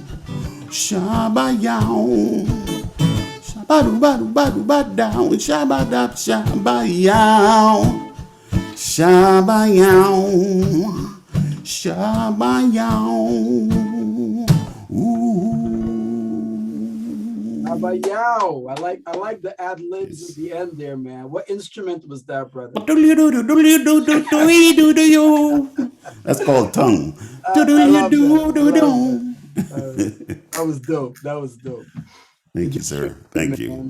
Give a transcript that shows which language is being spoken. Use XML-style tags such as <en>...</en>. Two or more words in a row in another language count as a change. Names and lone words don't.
<en>Shabayao, shabadu badu badu badao, shabadab shabayao, shabayao, shabayao. Shabayao. I like the ad libs at the end there, man. What instrument was that, brother? That's called tongue. I love that. That was dope. That was dope. Thank you, sir. Thank you.</en>